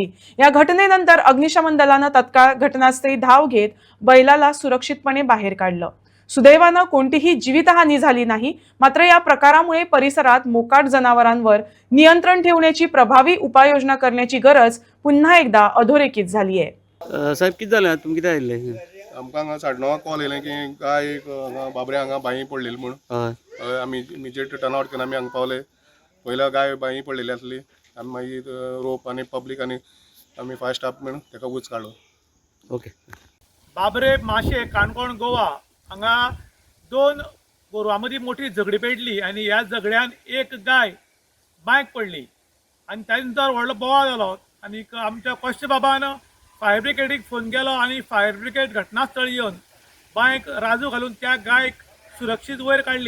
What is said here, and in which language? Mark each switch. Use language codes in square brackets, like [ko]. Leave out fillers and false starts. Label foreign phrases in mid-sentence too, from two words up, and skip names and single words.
[mr] या घटनेनंतर अग्निशमन दलाने तत्काळ घटनास्थळी धाव घेत बैलाला सुरक्षितपणे बाहेर काढलं। सुदैवाने कोणतीही जीवितहानी झाली नाही। मात्र या प्रकारामुळे परिसरात मोकाट जनावरांवर नियंत्रण ठेवण्याची प्रभावी उपाययोजना करण्याची गरज पुन्हा एकदा अधोरेखित झाली आहे। [kok] साहेब किती झालं तुमका किती आयले? आमकां हांगा 9:30 कॉल येयलें की गाय एक हांगा बाबरे हांगा बांyi पडलेली म्हणून आमी [en] immediate turn out [kok] करून आमी हांगा पावले। पयला गाय बांyi पडलेली आसली आनी मागीर रोप आनी पब्लीक आनी आमी [en] fire staff [kok] म्हणून ताका उच काडलो। ओके। बाबरे माशे काणकोण गोवा हांगा दोन गोरवां मदीं मोठी झगडी पेटली आनी ह्या झगड्यान एक गाय बांयक पडली आनी त्या नंतर व्हडलो बोवाळ जालो आनी आमच्या कश्ट बाबान [en] fire brigadeीक [kok] फोन केलो आनी [en] fire brigade [kok] घटनास्थळी येवन बांयक राजू घालून त्या गायक सुरक्षीत वयर काडली।